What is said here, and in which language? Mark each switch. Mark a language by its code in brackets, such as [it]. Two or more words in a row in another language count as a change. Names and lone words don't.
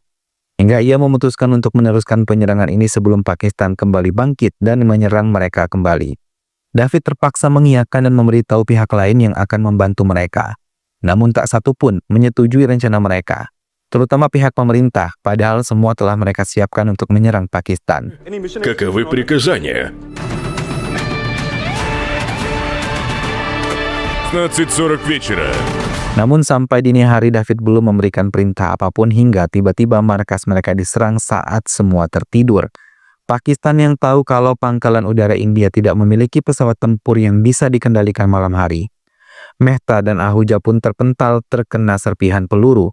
[id] Hingga ia memutuskan untuk meneruskan penyerangan ini sebelum Pakistan kembali bangkit dan menyerang mereka kembali. David terpaksa mengiyakan dan memberitahu pihak lain yang akan membantu mereka. Namun tak satu pun menyetujui rencana mereka, terutama pihak pemerintah, padahal semua telah mereka siapkan untuk menyerang Pakistan. [ru] Каковы приказания? 15:40 вечера. [id] Namun sampai dini hari David belum memberikan perintah apapun hingga tiba-tiba markas mereka diserang saat semua tertidur. Pakistan yang tahu kalau pangkalan udara India tidak memiliki pesawat tempur yang bisa dikendalikan malam hari. Mehta dan Ahuja pun terpental terkena serpihan peluru.